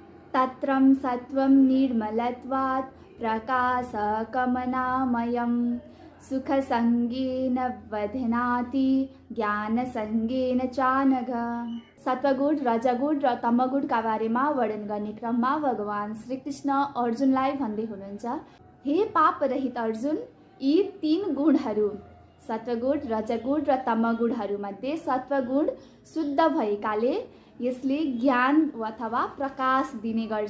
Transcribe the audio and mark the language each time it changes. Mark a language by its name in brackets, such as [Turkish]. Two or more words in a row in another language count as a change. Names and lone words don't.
[Sanskrit] तत्रं सत्वं निर्मलत्वात् प्रकाशकमनामयं सुखसंगेन वधनाति ज्ञानसंगेन चानघ। [Nepali] सत्वगुण, रजगुण र तमगुणका बारेमा वर्णन गर्ने क्रममा भगवान श्रीकृष्ण अर्जुनलाई भन्दै हुनुहुन्छ, हे पाप रहित अर्जुन, यी 3 गुणहरू सत्वगुण, रजगुण र तमगुणहरूमध्ये सत्वगुण शुद्ध भएकाले यसले ज्ञान अथवा प्रकाश दिने गर्छ।